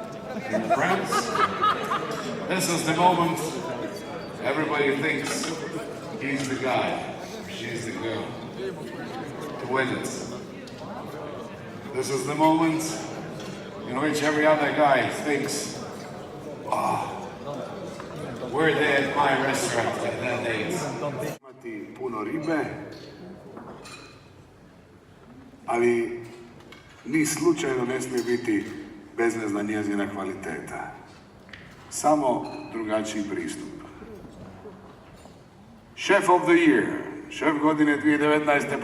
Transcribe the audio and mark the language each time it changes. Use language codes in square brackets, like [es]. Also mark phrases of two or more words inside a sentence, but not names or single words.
[en] Friends, this is the moment everybody thinks he's the guy, she's the girl, to win it. This is the moment in which every other guy thinks, oh, were they at my restaurant at that date? [hr] Imati puno ribe, ali ni slučajno ne smije biti bezvezna njezina kvaliteta. Samo drugačiji pristup. [en] Chef of the Year, [hr] šef godine 2019.